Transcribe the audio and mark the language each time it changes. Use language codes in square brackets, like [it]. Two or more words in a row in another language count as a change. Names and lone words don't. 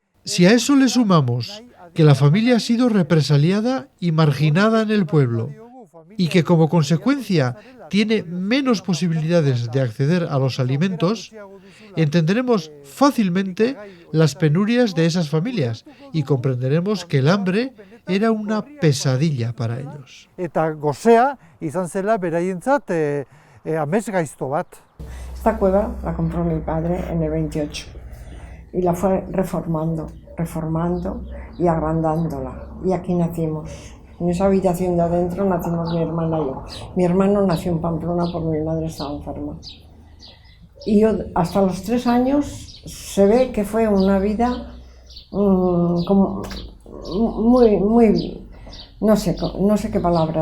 [es] Si a eso le sumamos que la familia ha sido represaliada y marginada en el pueblo, y que como consecuencia tiene menos posibilidades de acceder a los alimentos, entenderemos fácilmente las penurias de esas familias y comprenderemos que el hambre era una pesadilla para ellos. [eu] Eta gozea izan zela beraientzat amesgaizto bat. [es] Esta cueva la compró mi padre en el 28 y la fue reformando y agrandándola. Y aquí nacimos. En esa habitación de adentro nacimos mi hermana y yo. Mi hermano nació en Pamplona porque mi madre estaba enferma. Y yo hasta los 3 años se ve que fue una vida como muy, no sé qué palabra